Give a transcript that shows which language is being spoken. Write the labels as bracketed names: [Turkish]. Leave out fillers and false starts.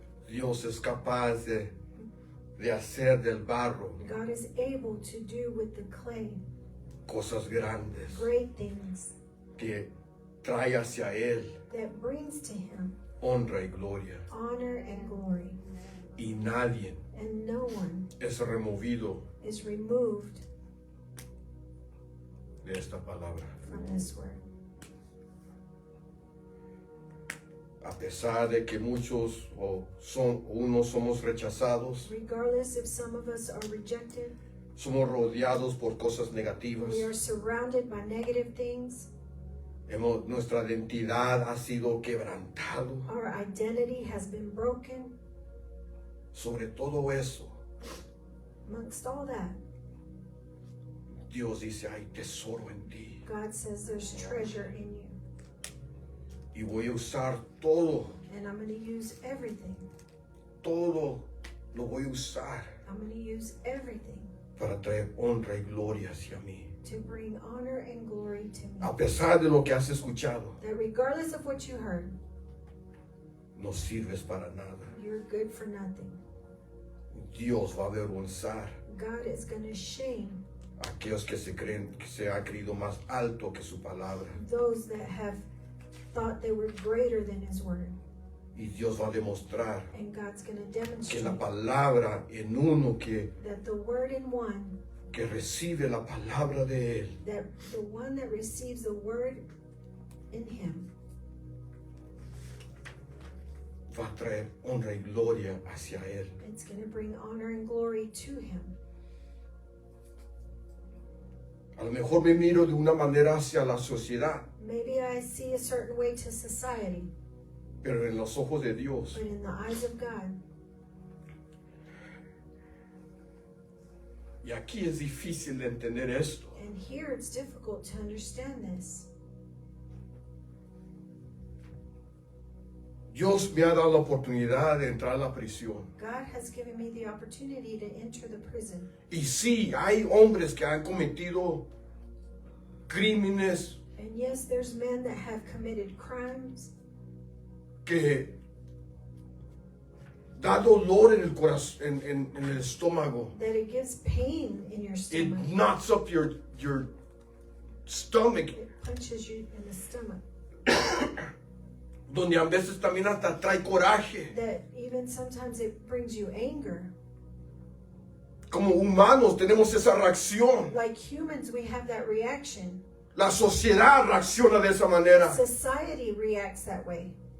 [Spanish] Dios es capaz de hacer del barro [English] God is able to do with the clay [Spanish] cosas grandes [English] great things [Spanish] que trae hacia Él [English] that brings to him [Spanish] honra y gloria. [English] honor and glory. [Spanish] Y nadie [English] And no one [Spanish] es removido [English] is removed [Spanish] de esta palabra. [English] from this word. [Spanish] A pesar de que muchos unos somos rechazados, [English] Regardless if some of us are rejected, [Spanish] somos rodeados por cosas negativas. [English] we are surrounded by negative things. [Spanish] Nuestra identidad ha sido quebrantado. [English] Our identity has been broken. [Spanish] Sobre todo eso, [English] Amongst all that, [Spanish] Dios dice, hay tesoro en ti. [English] God says there's treasure in you. [Spanish] Y voy a usar todo, [English] And I'm going to use everything. [Spanish] todo lo voy a usar [English] I'm going to use everything [Spanish] para traer honra y gloria hacia mí. [English] to bring honor and glory to me. [Spanish] A pesar de lo que has escuchado, [English] That regardless of what you heard, [Spanish] no sirves para nada. [English] you're good for nothing. [Spanish] Dios va a avergonzar [English] God is going to shame [Spanish] a aquellos que se ha creído más alto que su palabra. [English] those that have thought they were greater than His word. [Spanish] Y Dios va a demostrar [English] And God's going to [Spanish] que [English] demonstrate [Spanish] la palabra en uno [English] that the word in one, [Spanish] que recibe la palabra de Él, [English] that the one that receives the word in Him [Spanish] va a traer honra y gloria hacia Él. [English] it's going to bring honor and glory to Him. [Spanish] A lo mejor me miro de una manera hacia la sociedad, [English] Maybe I see a certain way to society, [Spanish] pero en los ojos de Dios [English] but in the eyes of God, [Spanish] y aquí es difícil de entender esto. [English] and here it's difficult to understand this. [Spanish] Dios me ha dado la oportunidad de entrar a la prisión. [English] God has given me the opportunity to enter the prison. [Spanish] Y sí, hay hombres que han cometido crímenes [English] And yes, there's men that have committed crimes [Spanish] que da dolor en el corazón, en el estómago. [English] that it gives pain in your It stomach. knocks up your stomach, It punches you in the stomach. [Spanish] donde a veces también hasta trae coraje. [English] That even sometimes it brings you anger. [Spanish] Como humanos tenemos esa reacción. [English] Like humans, we have that reaction. [Spanish] La sociedad reacciona de esa manera. [English] Society reacts that way.